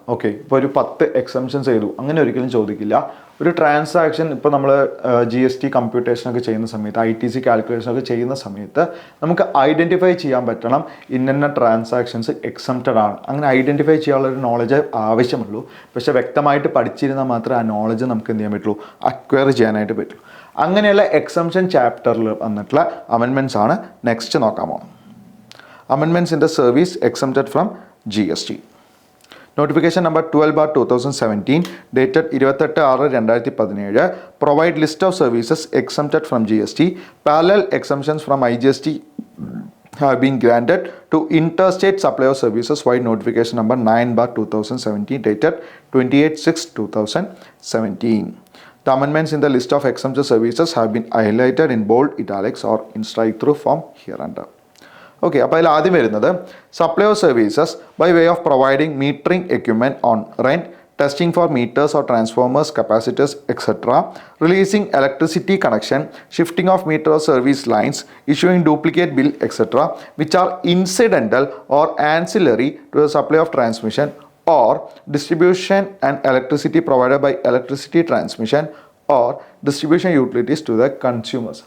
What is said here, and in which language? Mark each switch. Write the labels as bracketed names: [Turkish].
[Malayalam] Okay, ഇപ്പോൾ ഒരു 10 exemptions ചെയ്തു അങ്ങനെ ഒരിക്കലും ചോദിക്കില്ല. ഒരു ട്രാൻസാക്ഷൻ ഇപ്പോൾ നമ്മൾ GST കമ്പ്യൂട്ടേഷനൊക്കെ ചെയ്യുന്ന സമയത്ത്, ITC കാൽക്കുലേഷനൊക്കെ ചെയ്യുന്ന സമയത്ത് നമുക്ക് ഐഡൻറ്റിഫൈ ചെയ്യാൻ പറ്റണം ഇന്ന ട്രാൻസാക്ഷൻസ് എക്സംപ്റ്റഡ് ആണ്. അങ്ങനെ ഐഡൻറ്റിഫൈ ചെയ്യാനുള്ളൊരു നോളജ് ആവശ്യമുള്ളൂ. പക്ഷേ വ്യക്തമായിട്ട് പഠിച്ചിരുന്നാൽ മാത്രമേ ആ നോളജ് നമുക്ക് എന്ത് ചെയ്യാൻ പറ്റുള്ളൂ, അക്വയർ ചെയ്യാനായിട്ട് പറ്റുള്ളൂ. അങ്ങനെയുള്ള എക്സംഷൻ ചാപ്റ്ററിൽ വന്നിട്ടുള്ള അമെൻമെൻറ്റ്സ് ആണ് നെക്സ്റ്റ് നോക്കാൻ പോകുന്നത്. [English] Amendments in the service exempted from GST. Notification number 12/2017 dated 28/6/2017 provide list of services exempted from GST. Parallel exemptions from IGST have been granted to interstate supply of services via notification number 9/2017 dated 28/6/2017. The amendments in the list of exempted services have been highlighted in bold, italics or in strike-through form hereunder. [Malayalam] Okay, അപ്പോൾ അതിൽ ആദ്യം വരുന്നത് [English] Supply of services by way of providing metering equipment on rent, testing for meters or transformers, capacitors etcetera, releasing electricity connection, shifting of meter or service lines, issuing duplicate bill etcetera which are incidental or ancillary to the supply of transmission or distribution and electricity provided by electricity transmission or distribution utilities to the consumers.